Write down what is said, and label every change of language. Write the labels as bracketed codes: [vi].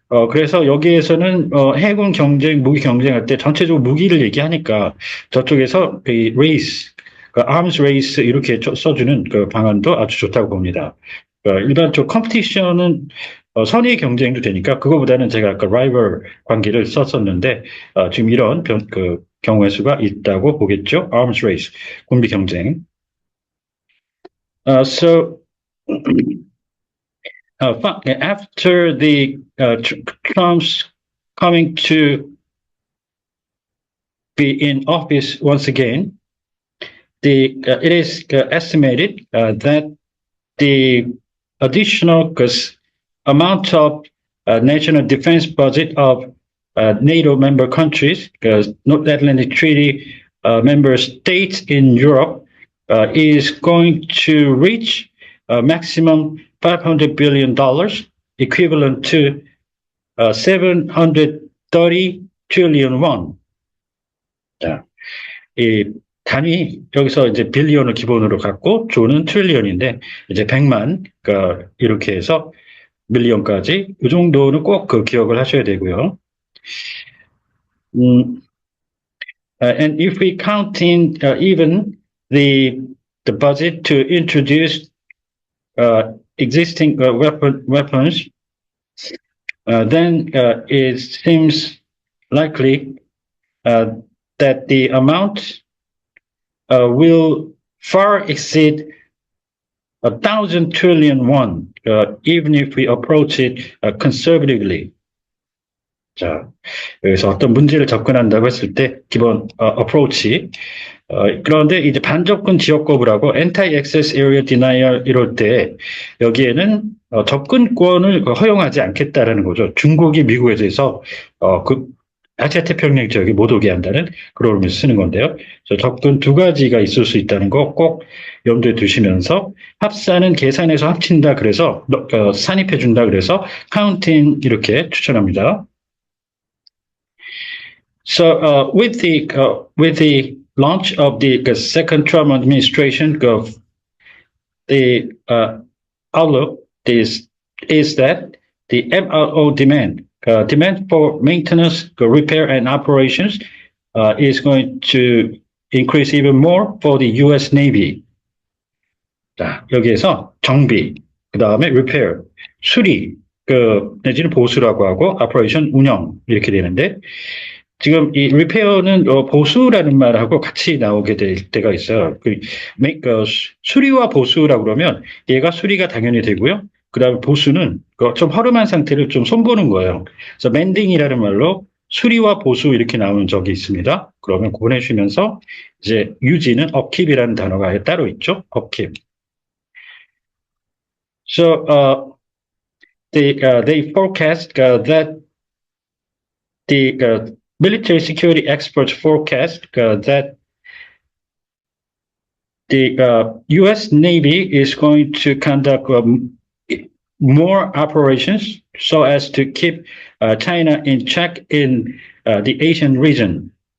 [ko] 그래서 여기에서는 해군 경쟁, 무기 경쟁할 때 전체적으로 무기를 얘기하니까 저쪽에서 이 race, [en] arms race [ko] 이렇게 써주는 그 방안도 아주 좋다고 봅니다. 일반적 컴피티션은 선의 경쟁도 되니까 그거보다는 제가 아까 rival 관계를 썼었는데 지금 이런 경우의 수가 있다고 보겠죠. [en] arms race, [ko] 군비 경쟁. [en] So after the Trump's coming to be in office once again, it is estimated that the additional amount of national defense budget of NATO member countries, North Atlantic Treaty member states in Europe, is going to reach a maximum $500 billion, equivalent to 730 trillion won. [ko] 자, 이 단위 여기서 이제 빌리언을 기본으로 갖고 조는 트릴리언인데 이제 100만 이렇게 해서 밀리언까지 이 정도는 꼭 기억을 하셔야 되고요. [en] And if we count in even the budget to introduce existing weapons, then it seems likely that the amount will far exceed 1,000 trillion won, even if we approach it conservatively. [ko] 자, 여기서 어떤 문제를 접근한다고 했을 때 기본 approach. 그런데 이제 반접근 지역 거부라고 [en] anti-access area denial [ko] 이럴 때 여기에는 접근권을 허용하지 않겠다라는 거죠. 중국이 미국에 대해서 아시아 태평양 지역에 못 오게 한다는 그런 의미에서 쓰는 건데요. 접근 두 가지가 있을 수 있다는 거 꼭 염두에 두시면서, 합산은 계산해서 합친다 그래서 산입해 준다 그래서 counting 이렇게 추천합니다. [en] So with the launch of the second Trump administration, the outlook is that the MRO demand for maintenance, repair, and operations is going to increase even more for the U.S. Navy. [ko] 자, 여기에서 정비, 그 다음에 repair, 수리, 내지는 보수라고 하고 operation 운영 이렇게 되는데, 지금 이 repair는 보수라는 말하고 같이 나오게 될 때가 있어요. 수리와 보수라고 그러면 얘가 수리가 당연히 되고요. 그다음에 보수는 좀 허름한 상태를 좀 손보는 거예요. 그래서 mending이라는 말로 수리와 보수 이렇게 나오는 적이 있습니다. 그러면 구분해주시면서 이제 유지는 upkeep이라는 단어가 아예 따로 있죠. upkeep. [en] So they forecast that the military security experts forecast that the U.S. Navy is going to conduct more operations so as to keep China in check in the Asian region.